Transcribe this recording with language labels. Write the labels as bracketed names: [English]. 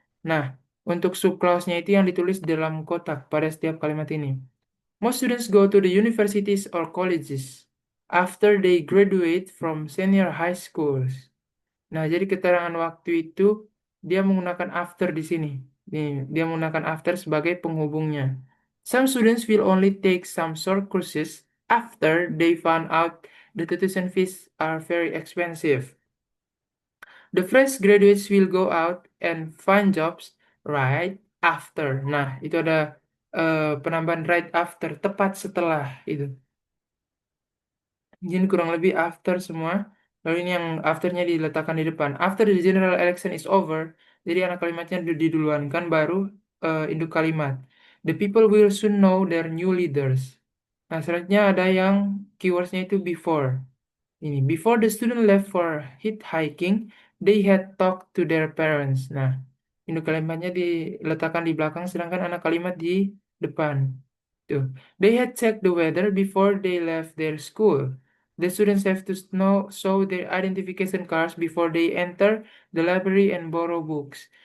[Indonesian] Nah, untuk subclause-nya itu yang ditulis dalam kotak pada setiap kalimat ini. [English] Most students go to the universities or colleges after they graduate from senior high schools. [Indonesian] Nah, jadi keterangan waktu itu dia menggunakan after di sini. Nih, dia menggunakan after sebagai penghubungnya. [English] Some students will only take some short courses after they found out the tuition fees are very expensive. The fresh graduates will go out and find jobs right after. [Indonesian] Nah, itu ada penambahan right after, tepat setelah itu. Jadi kurang lebih after semua. Lalu ini yang afternya diletakkan di depan. [English] After the general election is over. [Indonesian] Jadi anak kalimatnya diduluankan baru induk kalimat. [English] The people will soon know their new leaders. [Indonesian] Nah, selanjutnya ada yang keywordsnya itu before. [English] Ini, before the student left for hitchhiking, they had talked to their parents. [Indonesian] Nah, induk kalimatnya diletakkan di belakang, sedangkan anak kalimat di depan. Tuh. [English] They had checked the weather before they left their school. The students have to show their identification cards before they enter the library and borrow books.